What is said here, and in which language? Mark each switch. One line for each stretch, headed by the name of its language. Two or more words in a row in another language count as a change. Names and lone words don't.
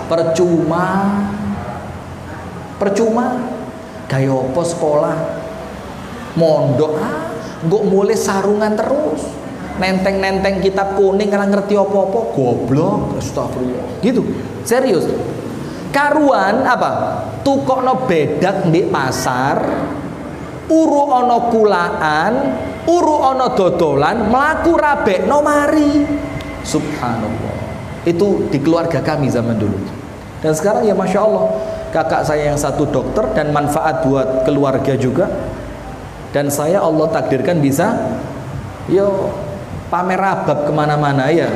Indonesian: Percuma, gaya apa sekolah, mondok, nggak mulai sarungan terus, nenteng kitab kuning, karena ngerti apa-apa, goblok, astagfirullah, gitu, serius.
Javanese: Karuan apa? Tukokno bedak di pasar, uru ono kulaan, uru ono dodolan, melaku rabek no mari.
Indonesian: Subhanallah. Itu di keluarga kami zaman dulu. Dan sekarang ya
Arabic: Masya Allah,
Indonesian: kakak saya yang satu dokter dan manfaat buat keluarga juga. Dan saya Allah takdirkan bisa yo pamer rabab kemana-mana ya.